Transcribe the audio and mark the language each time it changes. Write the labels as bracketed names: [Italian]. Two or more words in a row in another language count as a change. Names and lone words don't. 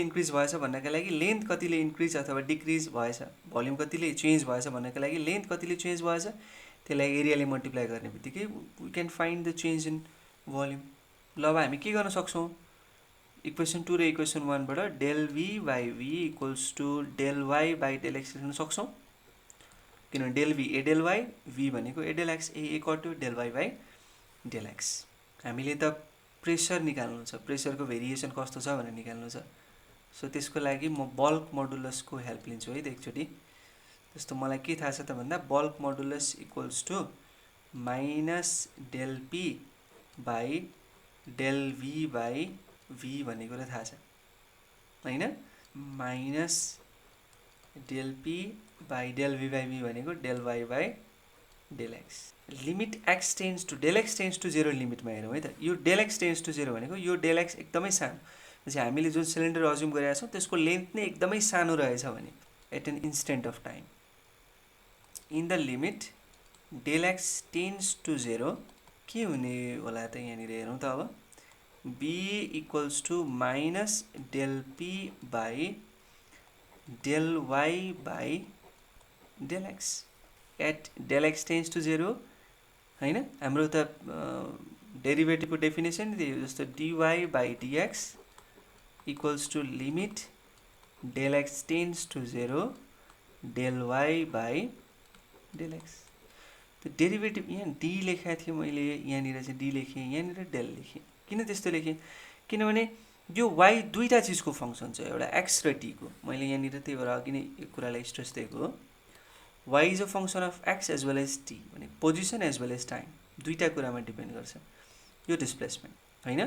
[Nepali] इन्क्रिज भएछ भन्नका लागि लेन्थ कतिले इन्क्रिज अथवा डिक्रिज भएछ भोल्युम कतिले चेन्ज भएछ भन्नका लागि लेन्थ कतिले चेन्ज भएछ त्यसलाई एरियाले मल्टिप्लाई गर्ने बित्तिकै [English] we can find the change in volume [Nepali] ल अब हामी के गर्न सक्छौं इक्वेसन 2 र इक्वेसन 1 बाट [English] del v by v equals to del y by [Nepali] del x लेख्न सक्छौं किनभने del v a del y v भनेको a del x a कट्यो del y by del x हामीले त प्रेसर निकाल्नु छ प्रेसरको भेरिएसन कस्तो छ भनेर निकाल्नु छ सो त्यसको लागि म [English] bulk modulus को [Nepali] हेल्प लिन्छु है त एकचोटी जस्तो मलाई के थाहा छ त भन्दा [English] bulk modulus equals to minus del p by del v by v [Nepali] भन्ने कुरा थाहा छ हैन माइनस [English] del p by del v by v [Nepali] भनेको [English] del y by del x limit x tends to del x tends to 0 [Nepali] लिमिटमा हेरौँ है त यो [English] del x tends to 0 [Nepali] भनेको यो del x एकदमै सानो जस्तै हामीले जुन सिलिन्डर अज्युम गरेका छौं त्यसको लेन्थ नै एकदमै सानो रहेछ भने [English] at an instant of time in the limit del x tends to 0 [Nepali] के हुने होला त यहाँनिर हेरौँ त अब [English] b equals to minus del p by del y by del x at del x tends to 0 [Nepali] हैन हाम्रो त डेरिभेटिभको डेफिनेसन त्यही हो जस्तो [English] dy by dx equals to limit del x tends to 0 del y by del x [Nepali] त्यो डेरिभेटिभ यहाँ d लेखेको थिए मैले यहाँनिर चाहिँ d लेखेँ यहाँनिर del लेखेँ किन त्यस्तो लेखेँ किनभने यो y दुईटा चिजको फंक्सन छ, एउटा x र t को। मैले यहाँनिर त्यही भएर अघि नै यो कुरालाई स्ट्रेस दिएको हो। [English] y is a function of x as well as t, [Nepali] भने [English] position as well as time [Nepali] दुईटा कुरामा डिपेन्ड गर्छ यो डिस्प्लेसमेन्ट, हैन?